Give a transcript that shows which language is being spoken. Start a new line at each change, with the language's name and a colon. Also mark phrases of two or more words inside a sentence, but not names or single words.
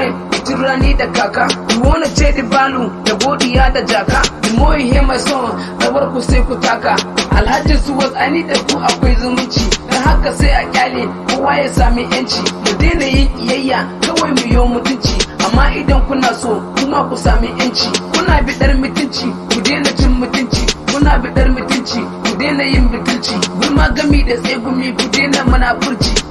Hausa: Bikin rani da kaka,
English: you wanna take the value,
Hausa: da godiya da jaka.
English: The more you hear my song,
Hausa: rawar ku sai ku taka. Alhaji Suwaz, ani da ku akwai zumunci. Dan haka sai a kyale, kowa ya sami yanci. Mu daina yin kiyayya, kawai mu yo mutunci. Amma idan kuna so, kuma ku sami yanci. Kuna biɗar mutunci, ku daina cin mutunci. Kuna biɗar mutunci, Ku daina yin butulci, gulma gami da tsegumi, ku daina munafurci.